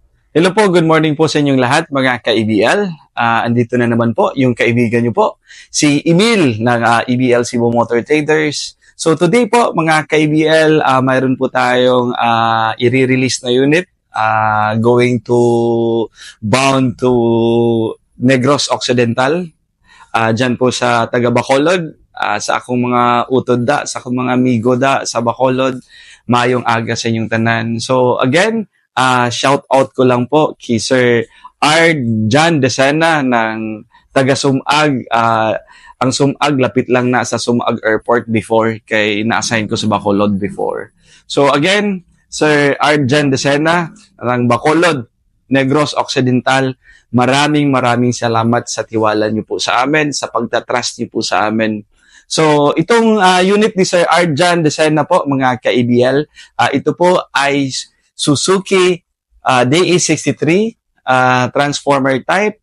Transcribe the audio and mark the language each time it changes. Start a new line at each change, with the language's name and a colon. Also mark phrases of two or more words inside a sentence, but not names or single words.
Filipino: Hello po,
English: good morning
Filipino: po sa inyong lahat mga ka-EBL. Andito na naman po yung kaibigan niyo po, si Emil ng EBL Cebu Motor Traders. So today po mga ka-EBL, mayroon po tayong i-release na unit
English: going to bound to Negros Occidental.
Filipino: Diyan po sa taga
Hiligaynon: Bacolod, sa akong mga utod da, sa akong mga amigo da sa Bacolod, mayong aga sa inyong tanan.
Filipino: So again,
English: shout out
Filipino: ko lang po kay Sir R. John Desena ng taga Sumag.
Hiligaynon: Ang Sumag, lapit lang na sa Sumag Airport before, kay na-assign ko sa Bacolod before.
Filipino: So again, Sir R. John Desena ng Bacolod, Negros Occidental, maraming salamat sa tiwala niyo po sa amin, sa pagtatrust niyo po sa amin. So itong unit ni Sir R. John Desena po, mga ka-EBL, ito po ay Suzuki DE63
English: transformer type.